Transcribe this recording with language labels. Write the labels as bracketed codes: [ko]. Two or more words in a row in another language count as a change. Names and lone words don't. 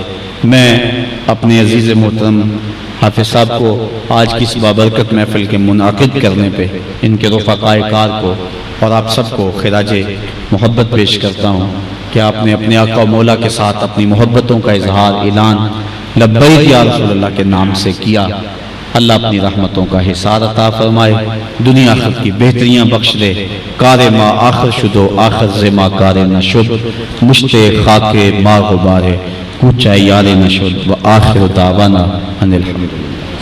[ur] میں اپنے عزیز محترم حافظ صاحب کو آج کی اس بابرکت محفل کے منعقد کرنے پہ ان کے رفقائے کار کو اور آپ سب کو خراج محبت پیش کرتا ہوں کہ آپ نے اپنے آقا و مولا کے ساتھ اپنی محبتوں کا اظہار اعلان [ar] لبیک یا رسول اللہ [ur] کے نام سے کیا۔ اللہ اپنی رحمتوں کا حصار عطا فرمائے، دنیا آخرت کی بہتریاں بخش دے۔ [fa] کار ما آخر شدو آخر زما کار نشد، مشت خاک ما غبار کوچہ یار نشد، [ar] و آخر دعوانا ان الحمدللہ۔